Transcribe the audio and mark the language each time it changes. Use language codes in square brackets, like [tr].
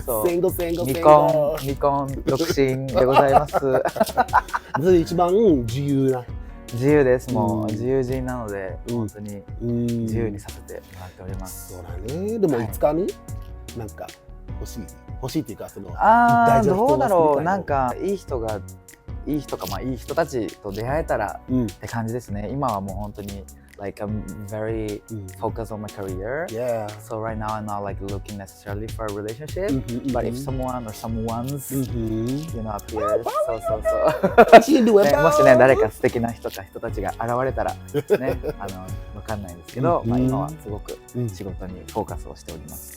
[en] So single. [ja] 未婚、独身でございます。それ一番自由な。自由です。もう自由人なので、本当に自由にさせてもらっております。そうだね。でもいつかになんか欲しいっていうかそのどうだろう。なんかいい人かいい人たちと出会えたらって感じですね。今はもう本当に [en] like I'm very focused on my career. Yeah. So right now I'm not like looking necessarily for a relationship, but if someone or someone's, you know, appears, [ja] もしね誰か素敵な人たちが現れたらねわかんないんですけど、まあ今はすごく仕事にフォーカスをしております。